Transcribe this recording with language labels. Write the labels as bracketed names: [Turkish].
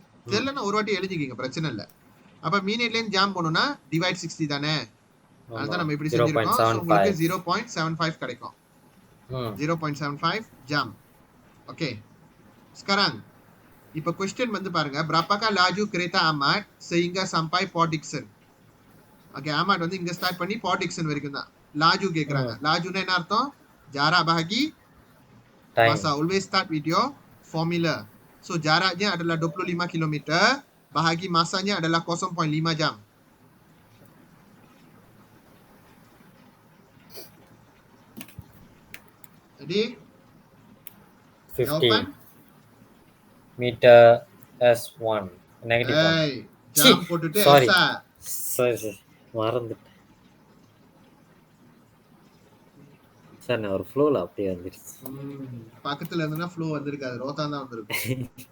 [Tamil] தெரியலன்னா ஒரு வாட்டி எழுதிக்கிங்க, பிரச்சனை இல்லை. அப்போ மினிட்லேருந்து ஜாம் போகணும்னா டிவைட் 60 தானே, அதுதான் நம்ம இப்படி செஞ்சிருக்கோம். உங்களுக்கு 0.75 கிடைக்கும். 0.75 ஜாம். Okay. [Malay] Sekarang [Tamil] இப்ப क्वेश्चन வந்து பாருங்க. [Malay] Berapakah laju kereta Ahmad sehingga sampai Port Dickson? [Tamil] Okay, Ahmad வந்து இங்க ஸ்டார்ட் பண்ணி Port Dickson வரைக்கும் தான். Laju கேக்குறாங்க. Lajuனா என்ன அர்த்தம்? [Malay] Jarak bahagi [English] time. masa. Always start with your formula. [Malay] So jaraknya adalah 25 km, bahagi masanya adalah 0.5 jam. Jadi 50 jawapan [English] meter S1 negative 1. [Tamil] hey, jam போட்டுட்டு [English] sorry [Tamil] S-ஆ. sorry மறந்துட்டேன் சார். நான் ஒரு ஃப்ளோல அப்படியே வந்துருச்சு. பக்கத்துல இருந்துனா ஃப்ளோ வந்திருக்காது, ரோதான் தான் வந்திருக்கும்.